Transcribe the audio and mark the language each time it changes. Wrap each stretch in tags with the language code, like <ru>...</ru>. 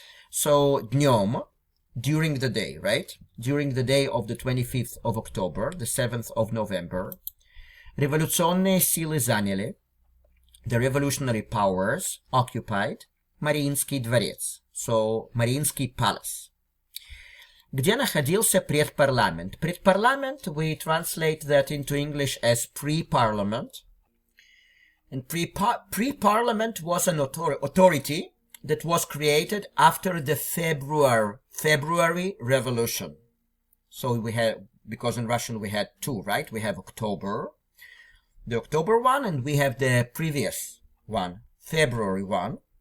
<en>So</en> <ru>днем,</ru> <en>during the day, right? During the day of the 25th of October, the 7th of November,</en> <ru>революционные силы заняли,</ru> <en>the revolutionary powers occupied</en> <ru>Мариинский дворец,</ru> <en>so Мариинский palace.</en> <ru>Где находился предпарламент?</ru> <en>Предпарламент, we translate that into English as pre-parliament. And pre-parliament was an authority that was created after the February Revolution. So we had, because in Russian we had two, right? We have October, the October one, and we have the previous one, February one.</en>